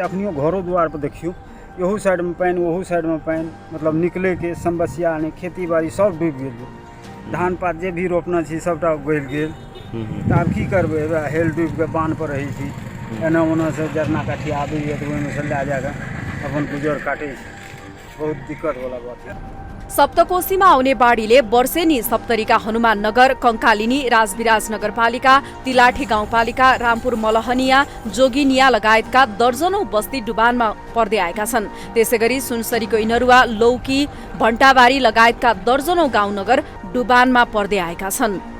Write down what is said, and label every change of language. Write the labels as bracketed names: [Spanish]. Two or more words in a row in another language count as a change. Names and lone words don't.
[Maithili] अखनियो घरो द्वार पर देखियो, यहू साइड में पानी, वहू साइड में पानी, मतलब निकले के समस्या नहीं, खेती बाड़ी सब डूब गेल। धान पात जे भी रोपना छी सबटा गल गेल तऽ आब की करबै हेल डूबि के बांध पर रहै छी एना ओना से जरना काठी आबैए तऽ ओहिमे से लए जाके अपन गुजर काटै छी बहुत दिक्कत वाला बात है। [Nepali] सप्तकोशीमा आउने बाढीले वर्षेनी सप्तरीका हनुमान नगर, कंकालिनी, राजविराज नगरपालिका, तिलाठी गाउँपालिका, रामपुर मलहनिया, जोगिनिया लगायतका दर्जनौं बस्ती डुबानमा पर्दै आएका छन्। त्यसैगरी सुनसरीको इनरुवा, लौकी, भण्टाबारी लगायतका दर्जनौं गाउँ नगर डुबानमा पर्दै आएका छन्।